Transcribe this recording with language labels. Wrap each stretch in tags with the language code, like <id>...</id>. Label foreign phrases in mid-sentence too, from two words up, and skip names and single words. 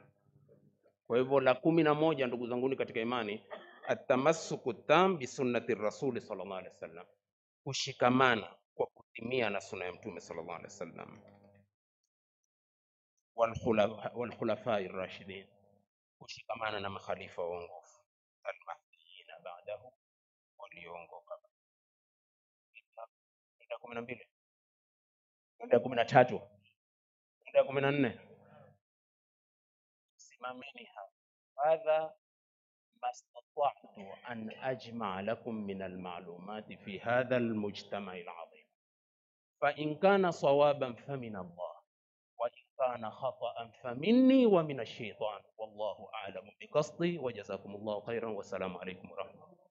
<sw>Kwa hivyo la 11, ndugu zanguni katika imani,</sw> <ar>التمسك التام بسنة الرسول صلى الله عليه وسلم,</ar> <sw>kushikamana kwa kutimia na sunna ya mtume</sw> <ar>صلى الله عليه وسلم, والخلفاء الراشدين,</ar> <sw>kushikamana na makhalifa waongofu</sw> <ar>المهديين بعده,</ar> <sw>waliongoka. Nenda 12, nenda 13, nenda 14, simameni hapa.</sw> <ar>Hadha ما استطعت أن أجمع لكم من المعلومات في هذا المجتمع العظيم، فإن كان صوابا فمن الله، وإن كان خطأ فمني ومن الشيطان، والله أعلم بقصدي، وجزاكم الله خيرا، والسلام عليكم ورحمة الله.</ar>